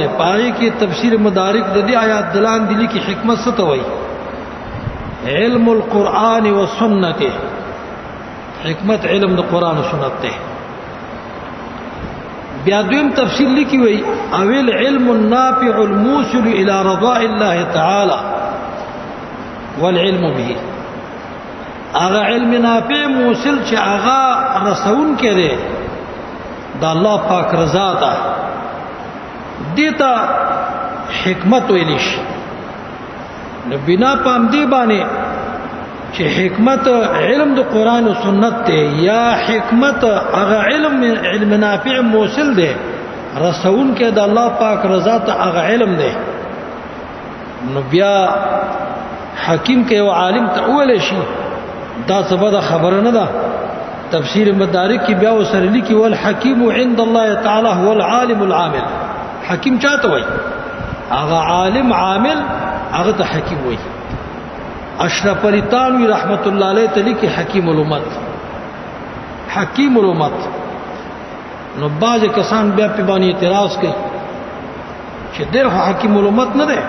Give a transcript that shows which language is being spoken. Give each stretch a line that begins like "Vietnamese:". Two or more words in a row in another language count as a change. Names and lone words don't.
Pashto: پای کې تفسیر مدارک د دې آیات دلان دي کې حکمت څه ته وایي؟
Arabic: علم القرآن والسنت.
Pashto: حکمت علم د قرآن او سنت ته. بیا دویم تفسیر لیکي وي
Arabic: اویل علم النافع الموصل الى رضاء الله تعالى والعلم به.
Pashto: هغه علم نافع موصل چې هغه رسون کړي د الله پاک رضا ته، دیتا حکمت ویل شي. نو بنا پام دی باندې چې حکمت علم د قرآن او سنت ته یا حکمت هغه علم نافع موصل دی رسون کې د الله پاک رضا ته هغه علم دی. نو بیا حکیم کې او عالم ته اول شي دا څه خبره نه ده. تفسیر مدارک کې بیا وسره لیکي
Arabic: والحکیم عند الله تعالی هو العالم العامل.
Pashto: حکیم چاته وای؟ هغه عالم عامل هغه ته حکیم وای. اشرف علی تانوی رحمت الله علیه ته لیکي حکیم الامت. حکیم الامت. نو بعض کسان بیا په باندې اعتراض کوي چې دغه حکیم الامت نه ده.